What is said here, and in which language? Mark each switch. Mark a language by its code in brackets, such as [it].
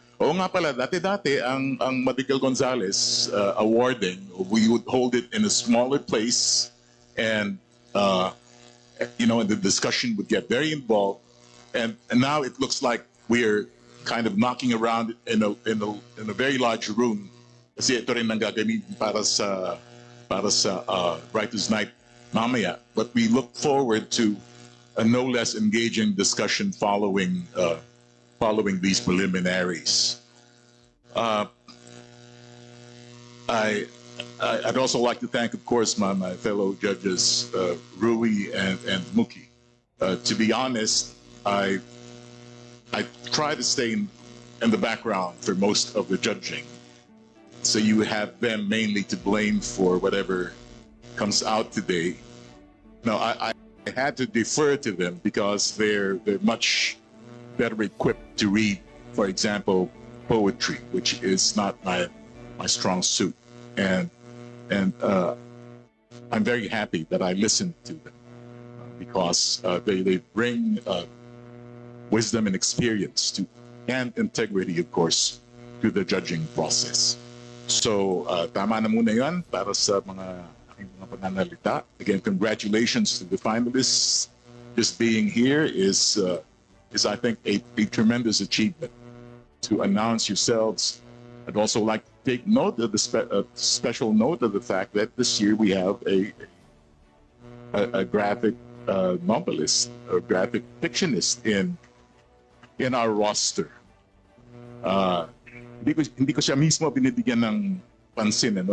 [tl] Oo nga pala, dati-dati ang [en] Madrigal-Gonzalez awarding, we would hold it in a smaller place and the discussion would get very involved. And now it looks like we're kind of knocking around in a very large room. [tl] Kasi ito rin ang gagamitin para sa Writer's Night mamaya. [en] But we look forward to a no less engaging discussion following these preliminaries. I'd also like to thank, of course, my fellow judges, Rui and Mookie. To be honest, I try to stay in the background for most of the judging. So you have them mainly to blame for whatever comes out today. No, I had to defer to them because they're much better equipped to read, for example, poetry, which is not my strong suit. And I'm very happy that I listened to them because they bring wisdom and experience to, and integrity, of course, to the judging process. [tl] So, tama na muna yun para sa mga aking mga pananalita. [en] Again, congratulations to the finalists. Just being here is I think, a tremendous achievement. To announce yourselves, I'd also like to take note of the special note of the fact that this year we have a graphic novelist or graphic fictionist in our roster. [tl] Hindi ko siya mismo binibigyan ng pansin, ano?